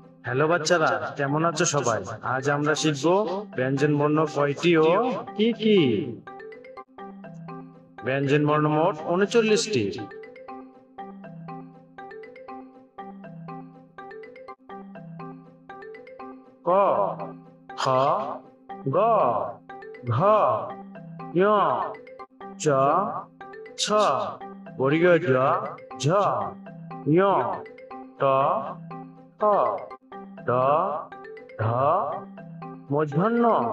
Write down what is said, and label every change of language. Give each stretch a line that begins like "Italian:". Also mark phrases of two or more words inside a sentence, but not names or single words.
Bangla: হ্যালো বাচ্চারা, কেমন আছো সবাই? আজ আমরা শিখবো ব্যঞ্জন বর্ণ কয়টি ও কি কি। ব্যঞ্জন বর্ণ মোট 39টি। ক, খ, গ, ঘ, ঞ, চ, ছ, বর্গীয় জ, ঝ, ঞ, ট, ঠ, ড, ঢ, মূর্ধন্য